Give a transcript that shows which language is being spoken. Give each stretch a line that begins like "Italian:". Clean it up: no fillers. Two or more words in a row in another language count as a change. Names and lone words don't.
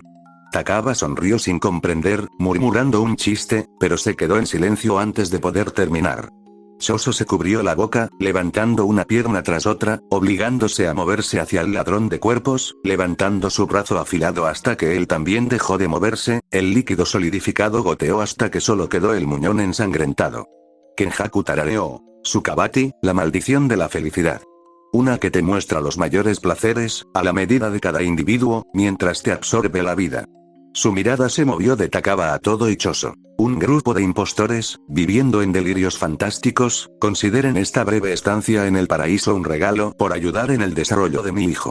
Spanish: Takaba sonrió sin comprender, murmurando un chiste, pero se quedó en silencio antes de poder terminar. Choso se cubrió la boca, levantando una pierna tras otra, obligándose a moverse hacia el ladrón de cuerpos, levantando su brazo afilado hasta que él también dejó de moverse, el líquido solidificado goteó hasta que solo quedó el muñón ensangrentado. Kenjaku tarareó. Sukabati, la maldición de la felicidad. Una que te muestra los mayores placeres, a la medida de cada individuo, mientras te absorbe la vida. Su mirada se movió de Takaba a todo y Choso. Un grupo de impostores, viviendo en delirios fantásticos, consideren esta breve estancia en el paraíso un regalo por ayudar en el desarrollo de mi hijo.